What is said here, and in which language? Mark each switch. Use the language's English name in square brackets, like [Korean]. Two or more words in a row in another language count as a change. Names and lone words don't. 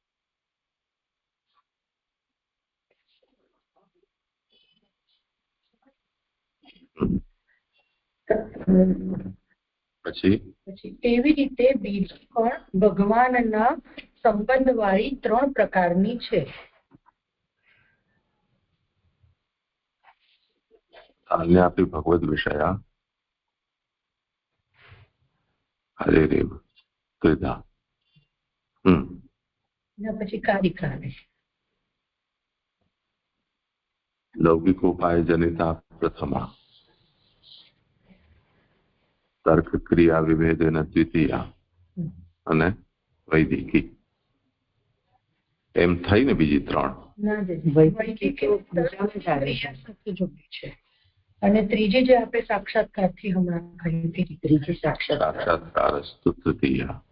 [Gujarati] પછી એવી રીતે બીજી પણ ભગવાનના સંબંધવાળી 3 પ્રકારની છે. [Sanskrit] अन्य आपली भगवद विषया हरेरेव त्रिधा. [Gujarati] પછી કારિકા [Sanskrit] लौकिकोपाय जनिता प्रथमा, तर्क क्रिया विभेदेन द्वितीया અને વૈદિકી. [Gujarati] એમ થઈને બીજી 3. અને ત્રીજી જે આપણે સાક્ષાત્કારથી હમણાં કહી હતી, ત્રીજી [Sanskrit] સાક્ષાત્કારસ્તુ તૃતીયા.